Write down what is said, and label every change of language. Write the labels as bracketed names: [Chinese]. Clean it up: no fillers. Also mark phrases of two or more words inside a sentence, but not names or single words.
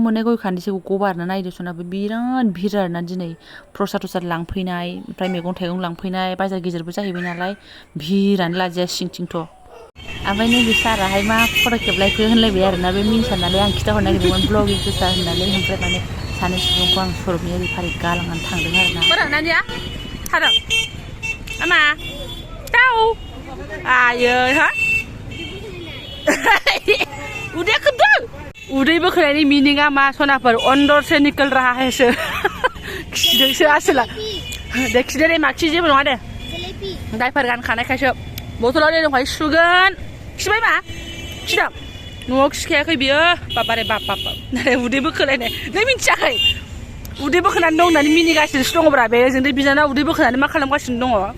[Bodo] मोननाय गय खान्दिसेखौ गबारना नायदो सनाबो बिराद भिर आरोना दिनै प्रसाद लांफैनाय ओमफ्राय मैगं थाइगं लांफैनाय बाजार गेजेरबो जाहैबाय नालाय भिरानो लाजिया सिंथिंथ' ओमफ्राय नैबे साराहाय मा फट' खेबलायखो होनलायबाय आरोना बे मिन्थिया नालाय आं खिथाहरनो नागिरदोंमोन ब्लगिं गोसा होननानै ओमफ्राय माने सानै सुबुंखौ आं सरबनि ओरै फारि गालांनानै थांदों आरोना फोरोंनानिया थादों आमा दाउ आयै हा उदैया खोबदों उदै बोखोनायनि मिनिङा मा सनाफोर [Hindi] अंदर से निकल रहा है [Bodo] सो खिदोंसो आसोला दे खिदो दे मा खि जेबो नङा दे दाइपार गानखानायखायसो बथलाव दै दंखायो सुगोन खिबाय मा खिदों न'आव खिखायाखै बियो बाबारे बाप उदै बोखोलायनाय नों मिन्थियाखै उदै बोखोनानै दं होननानै मिनिगासिनोसो दङब्रा बे जोंथ' बिनानाव उदै बोखोनानै मा खालामगासिनो दङ